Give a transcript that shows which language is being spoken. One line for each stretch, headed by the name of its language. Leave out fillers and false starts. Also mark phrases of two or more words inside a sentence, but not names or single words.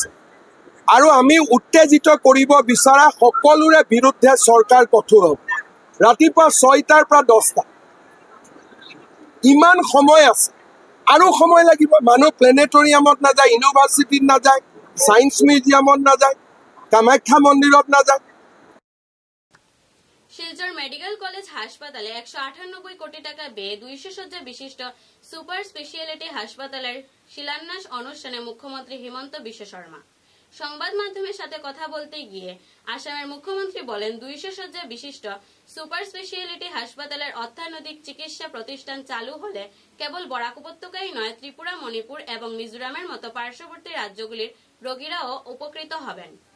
Assamese: আৰু আমি উত্তেজিত কৰিব বিচৰা সকলোৰে বিৰুদ্ধে চৰকাৰ কঠোৰ হ'ব। ৰাতিপুৱা 6টাৰ পৰা 10টা, ইমান সময় আছে, আৰু সময় লাগিব। মানুহ প্লেনেটৰিয়ামত নাযায়, ইউনিভাৰ্চিটিত নাযায়, ছায়েন্স মিউজিয়ামত নাযায়, কামাখ্যা মন্দিৰত নাযায়।
Bangla: শিলচর মেডিকেল কলেজ হাসপাতালে 198 কোটি টাকা ব্যয়ে 200 শয্যা বিশিষ্ট
English: super speciality
Bangla: হাসপাতালের শিলান্যাস অনুষ্ঠানে মুখ্যমন্ত্রী হিমন্ত বিশ্ব শর্মা। সংবাদ মাধ্যমের সাথে কথা বলতে গিয়ে আসামের মুখ্যমন্ত্রী বলেন, 200 শয্যা বিশিষ্ট
English: super speciality
Bangla: হাসপাতালের অত্যাধুনিক চিকিৎসা প্রতিষ্ঠান চালু হলে কেবল বরাক উপত্যকাই নয়, ত্রিপুরা, মণিপুর এবং মিজোরামের মতো পার্শ্ববর্তী রাজ্যগুলির রোগীরাও উপকৃত হবেন।